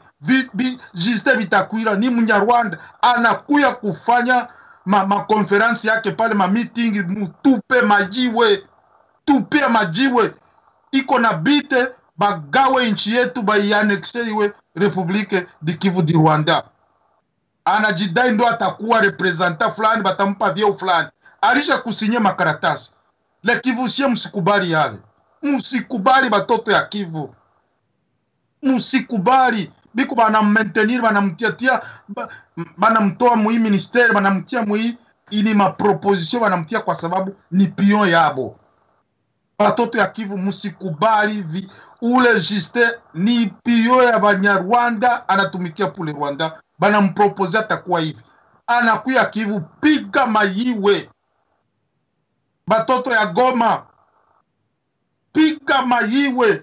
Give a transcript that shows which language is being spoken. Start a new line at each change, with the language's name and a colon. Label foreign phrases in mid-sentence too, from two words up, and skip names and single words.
Swahili: Justin Bitakwira ni Mnyarwanda, anakuya kufanya konferansi yake pale, meeting, mutupe majiwe, tupe majiwe, iko na bite bagawe nchi yetu, baianexe iwe Republique di Kivu di Rwanda. Anajidai ndo atakuwa representant fulani, batampa vyeo fulani, alisha kusinye makaratasi. Le Kivu sie msikubali yale, msikubali batoto ya Kivu, msikubali. Biko bana maintenir, bana mtiatia, bana mtoa mui ministère, bana mtia mui ini ma proposition, bana mtia kwa sababu ni pion yabo. Batoto ya Kivu musikubali ule Justin ni pion ya Banyarwanda, anatumikia pule Rwanda, bana mpropose atakuwa hivi. Anakuya Kivu, piga mayiwe. Batoto ya Goma, piga mayiwe.